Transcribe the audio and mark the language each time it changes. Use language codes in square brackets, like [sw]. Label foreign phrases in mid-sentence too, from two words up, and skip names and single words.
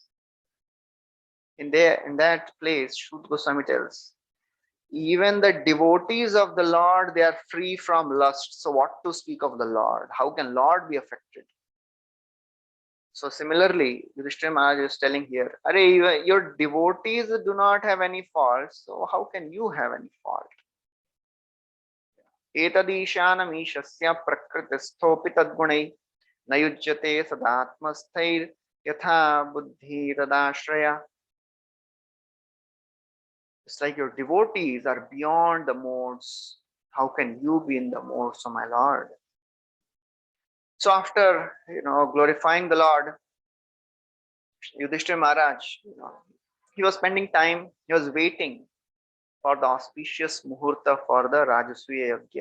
[en] In that place, Shuddha Goswami tells, even the devotees of the Lord, they are free from lust. So what to speak of the Lord? How can Lord be affected? So similarly, Yudhishthira Maharaj is telling here, your devotees do not have any faults, so how can you have any fault? [sa] Etadishanamishasya prakrtisthopi tadgunai nayujyate sadatmasthair yatha buddhi tadashraya. [en] It's like your devotees are beyond the modes. How can you be in the modes, O my Lord? So after glorifying the Lord, Yudhishthira Maharaj, he was spending time, he was waiting for the auspicious muhurta for the Rajasuya Yajna.